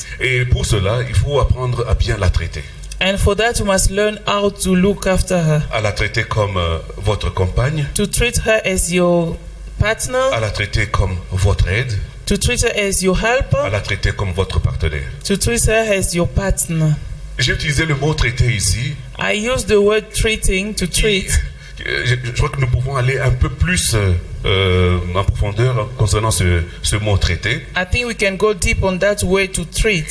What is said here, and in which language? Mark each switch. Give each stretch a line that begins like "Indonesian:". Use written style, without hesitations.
French: Et pour cela, il faut apprendre à bien la traiter.
English: And for that, you must learn how to look after her,
French: À la traiter comme votre compagne,
English: to treat her as your
French: à
English: partner,
French: la traiter comme votre aide,
English: to treat her as your
French: à
English: helper,
French: la traiter comme votre partenaire.
English: to treat her as your partner.
French: J'ai utilisé le mot traiter ici.
English: I use the word treating, to treat.
French: Je crois que nous pouvons aller un peu plus en profondeur concernant ce mot traiter,
English: I think we can go deep on that word to treat,